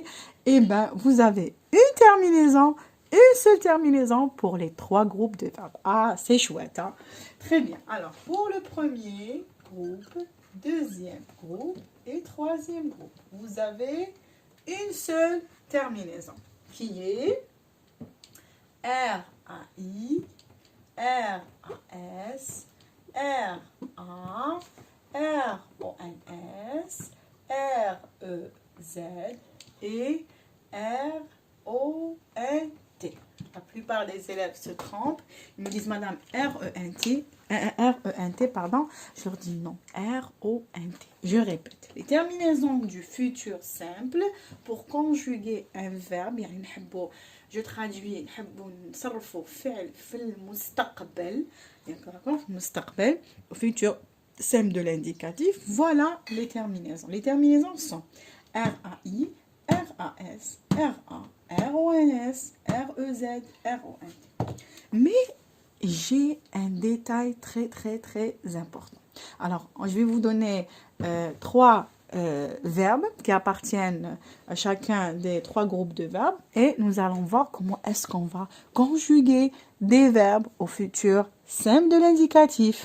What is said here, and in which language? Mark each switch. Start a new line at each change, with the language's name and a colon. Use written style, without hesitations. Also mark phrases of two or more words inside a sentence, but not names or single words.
French: Eh bien, vous avez une seule terminaison pour les trois groupes de verbes. Ah, c'est chouette, hein? Très bien. Alors, pour le premier groupe, deuxième groupe et troisième groupe, vous avez une seule terminaison qui est R-A-I, R-A-S, R-A, R-O-N-S, R-E-Z et R-O-N-T. La plupart des élèves se trompent. Ils me disent, madame, R-E-N-T, pardon. Je leur dis non, R-O-N-T. Je répète. Les terminaisons du futur simple pour conjuguer un verbe, je traduis,
Arabic: نصرفوا فعل في المستقبل, d'accord, مستقبل,
French: au futur simple de l'indicatif. Voilà les terminaisons. Les terminaisons sont R-A-I, R-A-S, R-A, R-O-N-S, R-E-Z, R-O-N-T. Mais j'ai un détail très important. Alors, je vais vous donner 3 verbes qui appartiennent à chacun des 3 groupes de verbes et nous allons voir comment est-ce qu'on va conjuguer des verbes au futur simple de l'indicatif.